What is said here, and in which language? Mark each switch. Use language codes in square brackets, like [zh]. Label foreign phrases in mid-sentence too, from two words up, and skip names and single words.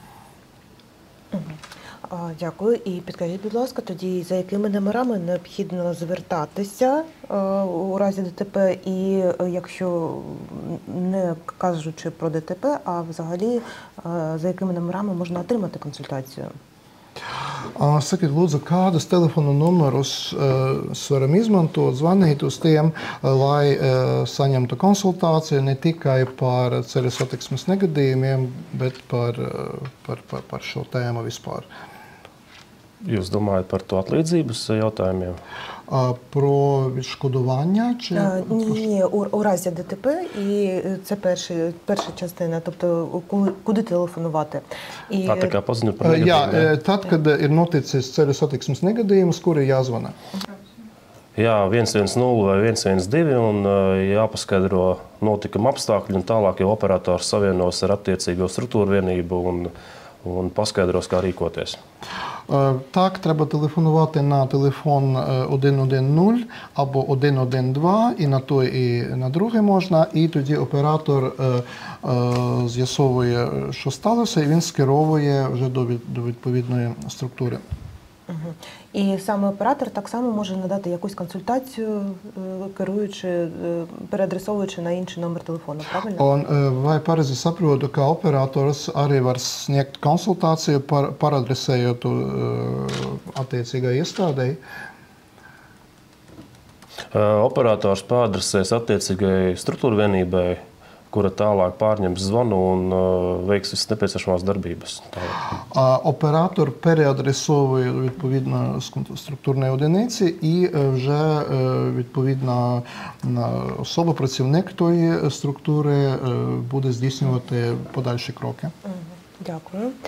[uk] Дякую. І підкажіть, будь ласка, тоді за якими номерами необхідно звертатися у разі ДТП і якщо не кажучи про ДТП, а взагалі за якими номерами можна отримати консультацію? [lv] Sakiet, lūdzu, kādus telefonu numurus varam izmantot, zvanīt uz tiem, lai saņemtu konsultāciju ne tikai par ceļu satiksmes negadījumiem, bet par šo tēmu vispār. Jūs domājat par to atlīdzības jautājumiem? [uk] Про відшкодування? Чи... Ні, у разі ДТП, і це перша частина, тобто куди телефонувати. І... [lv] Tā kā paziņu par negadījumu. Jā, tad, kad ir noticis ceļu satiksmes negadījums, kur ir jāzvana? Jā, 110 vai 112 un jāpaskaidro notikuma apstākļi, un tālāk jau operators savienos ar attiecīgo struktūru vienību un paskaidros, kā rīkoties. [uk] Так, треба телефонувати на телефон 110 або 112, і на той, і на другий можна, і тоді оператор з'ясовує, що сталося, і він скеровує вже до відповідної структури. І саме оператор так само може надати якусь консультацію, керуючи, переадресовуючи на інший номер телефону, правильно? [lv] Un, vai pareizi saprotu, ka operators arī var sniegt konsultāciju, paradresējot attiecīgai iestādei? Operators pāradresēs attiecīgai struktūra vienībai, kura tālāk pārņems zvanu un veiks visas nepieciešamās darbības. [uk] Оператор переадресовує відповідно структурної одиниці, і вже відповідна особа, працівник тої структури буде здійснювати подальші кроки. Дякую.